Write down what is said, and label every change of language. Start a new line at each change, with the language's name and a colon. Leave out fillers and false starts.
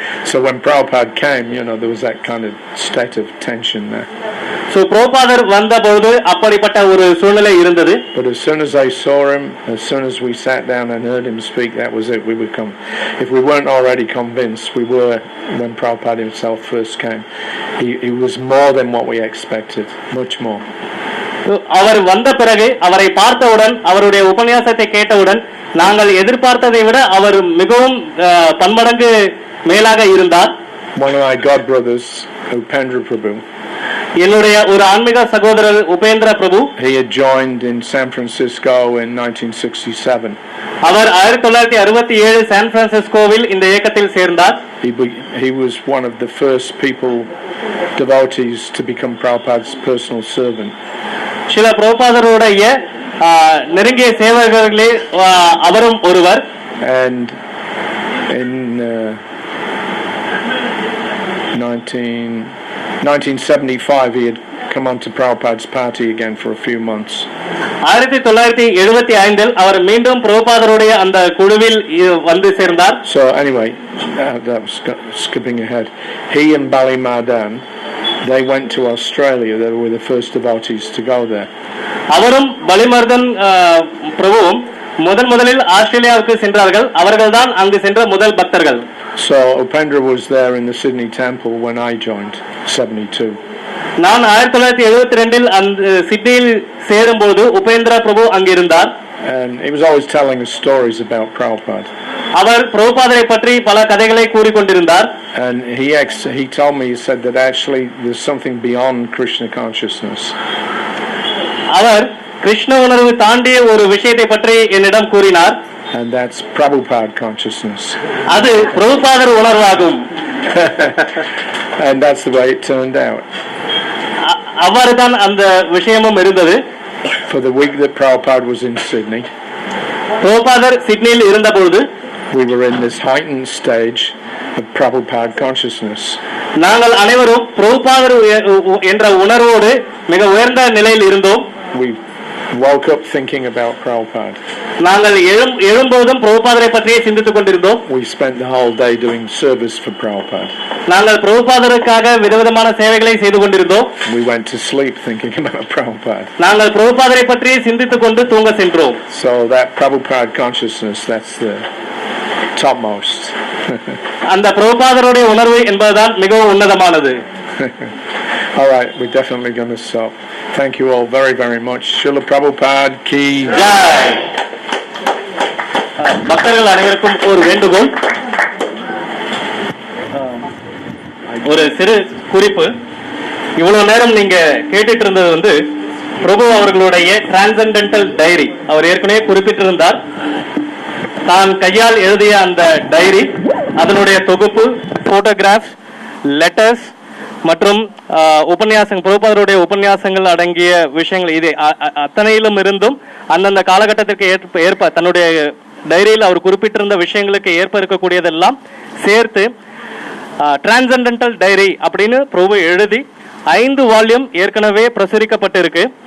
English: So when Prabhupada came, there was that kind of state of tension there.
Tamil: So பிரபுபாதர் வந்தபோது அப்படிப்பட்ட ஒரு சூழ்நிலை இருந்தது.
English: But as soon as I saw him, as soon as we sat down and heard him speak, that was it. We would come. If we weren't already convinced, we were when Prabhupada himself first came. He was more than what we expected, much more.
Tamil: அவர் வந்த பிறகு அவரை பார்த்தவுடன் அவருடைய உபன்யாசத்தை கேட்டவுடன் நாங்கள் எதிர்பார்த்ததை விட அவர் மிகவும் பன்மடங்கு மேலாக இருந்தார்.
English: One of my god brothers, Upendra Prabhu,
Tamil: என்னுடைய ஒரு ஆன்மீக சகோதரர் உபேந்திர பிரபு,
English: he had joined in San Francisco in 1967.
Tamil: Our 1967 San பிரான்சிஸ்கோவில் இந்த இயக்கத்தில் சேர்ந்தார்.
English: He was one of the first devotees to become Prabhupada's personal servant.
Tamil: Srila பிரபுபாதருடைய நெருங்கிய சேவகர்களே அவரும் ஒருவர்.
English: And in 1975 he had come on to Prabhupada's party again for a few months.
Tamil: 1975 அவர் மீண்டும் பிரபுபாதருடைய அந்த குழுவில் வந்து சேர்ந்தார்.
English: So anyway, that was skipping ahead. He and Bali Madan, they went to Australia. They were the first devotees to go there.
Tamil: அவரும் பலிமர்தன் பிரபுவும் முதலில் ஆஸ்திரேலியாவுக்கு சென்றார்கள். அவர்கள்தான் அங்கு சென்ற முதல் பக்தர்கள்.
English: So Upendra was there in the Sydney temple when I joined 72.
Tamil: நான் 1972 அந்த சிட்னியில் சேரும்போது உபேந்திர பிரபு அங்கிருந்தார்.
English: And he was always telling us stories about Prabhupada.
Tamil: அவர் பிரபுபாதரை பற்றி பல கதைகளை கூறிக்கொண்டிருந்தார்.
English: And he told me, he said that actually there's something beyond Krishna consciousness.
Tamil: அவர் கிருஷ்ண உணர்வு தாண்டிய ஒரு விஷயத்தை பற்றி என்னிடம் கூறினார்.
English: And that's prabhupad consciousness.
Tamil: அது பிரபுபாதர் உணர்வாகும்.
English: And that's the way it turned out.
Tamil: அவ்வாறுதான் அந்த விஷயமும் இருந்தது.
English: For the week that Prabhupada was in Sydney,
Tamil: பிரபுபாதர் சிட்னியில் இருந்தபோது
English: we were in this heightened stage of prabhupad consciousness.
Tamil: நாங்கள் அனைவரும் பிரபுபாதர் என்ற உணர்வோடு மிக உயர்ந்த நிலையில் இருந்தோம்.
English: We woke up thinking about Prabhupada.
Tamil: நாங்கள் எழும்போதும் பிரபுபாதரை பற்றியே சிந்தித்துக் கொண்டிருந்தோம்.
English: We spent the whole day doing service for Prabhupada.
Tamil: நாங்கள் பிரபுபாதருக்காக விதவிதமான சேவைகளை செய்து கொண்டிருந்தோம்.
English: We went to sleep thinking about Prabhupada.
Tamil: நாங்கள் பிரபுபாதரை பற்றியே சிந்தித்துக் கொண்டு தூங்க சென்றோம்.
English: So that prabhupad consciousness, that's the topmost.
Tamil: அந்த பிரபுபாதருடைய உணர்வு என்பதுதான் மிகவும் உன்னதமானது.
English: All right, we're definitely going to stop. Thank you all very, very much.
Hindi: Srila Prabhupada ki jai.
Tamil: பக்தர்கள் அனைவருக்கும் ஒரு வேண்டுகோள், ஒரு சிறு குறிப்பு. இவ்வளவு நேரம் நீங்க கேட்டுட்டு இருந்தது பிரபு அவர்களுடைய டிரான்சென்டென்டல் டைரி. அவர் ஏற்கனவே குறிப்பிட்டிருந்தார், தான் கையால் எழுதிய அந்த டைரி, அதனுடைய தொகுப்பு, போட்டோகிராஃப், லெட்டர்ஸ் மற்றும் உபன்யாசங்கள், பிரபுபாதருடைய உபன்யாசங்கள் அடங்கிய விஷயங்கள், இது அத்தனையிலும் இருந்தும் அந்தந்த காலகட்டத்திற்கு ஏற்ப தன்னுடைய டைரியில் அவர் குறிப்பிட்டிருந்த விஷயங்களுக்கு ஏற்ப இருக்கக்கூடியதெல்லாம் சேர்த்து டிரான்சென்டென்டல் டைரி அப்படின்னு பிரபு எழுதி 5 வால்யூம் ஏற்கனவே பிரசுரிக்கப்பட்டிருக்கு.